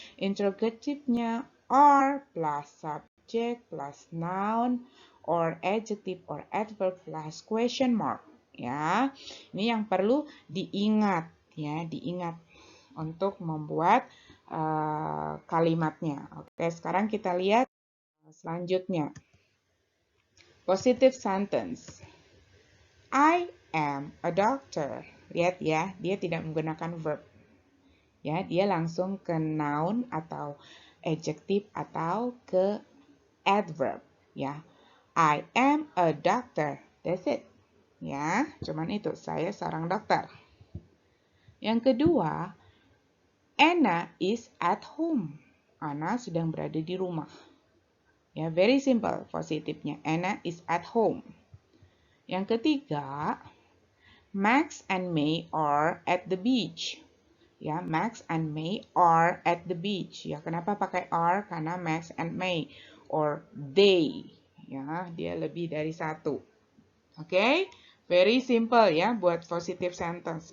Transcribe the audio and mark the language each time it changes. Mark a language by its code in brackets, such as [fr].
[en] Interrogative-nya are plus subject plus noun or adjective or adverb plus question mark. [id] Ya, ini yang perlu diingat, ya, diingat untuk membuat kalimatnya. Oke, sekarang kita lihat selanjutnya. Positive sentence. [en] I am a doctor. [id] Lihat ya, dia tidak menggunakan verb. Ya, dia langsung ke noun atau adjective atau ke adverb. [en] Ya, I am a doctor. That's it. [id] Ya, cuman itu. Saya seorang dokter. Yang kedua, [en] Anna is at home. [id] Anna sedang berada di rumah. Ya, very simple positifnya. [en] Anna is at home. [id] Yang ketiga, [en] Max and May are at the beach. Ya, Max and May are at the beach. Ya, [id] kenapa pakai are? [en] Karena Max and May or they. [id] Ya, dia lebih dari satu. Oke, very simple ya buat positive sentence.